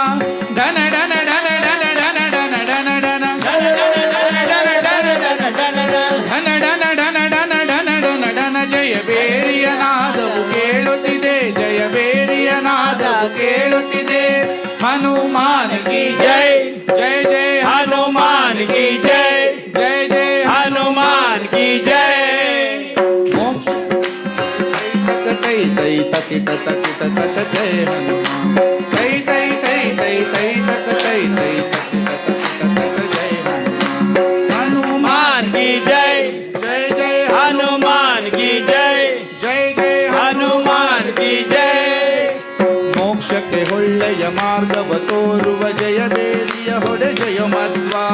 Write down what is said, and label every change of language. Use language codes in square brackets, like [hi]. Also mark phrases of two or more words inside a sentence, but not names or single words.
[kn] ಧನ ಡನ ಡನ ಡನ ಡನ ಡನ ಡನ ಡನ ಧನ ಡನ ಡನ ಡನ ಡನ ಡನ ಡನ. ಜಯಬೇರಿಯ ನಾದವು ಕೇಳುತ್ತಿದೆ, ಜಯಬೇರಿಯ ನಾದವು ಕೇಳುತ್ತಿದೆ. [hi] हनुमान की जय जय जय हनुमान की जय जय जय हनुमान की जय. ತೈ ತೈ ತಕಿಟ ತಕಿಟ ತಕ ಜಯ ಹನುಮಾನ್. ತೈ ತೈ ತೈ ತೈ ತೈ ತಕ ತೈ ತೈ ತಕಿಟ ತಕಿಟ ತಕ ಜಯ ಹನುಮಾನ್. हनुमान की जय जय जय हनुमान की जय जय जय हनुमान की जय. [kn] ಮೋಕ್ಷಕ್ಕೆ ಒಳ್ಳೆಯ ಮಾರ್ಗವ ತೋರುವ ಜಯಬೇರಿಯ ಹೊಡೆ ಜಯ ಮಧ್ವ.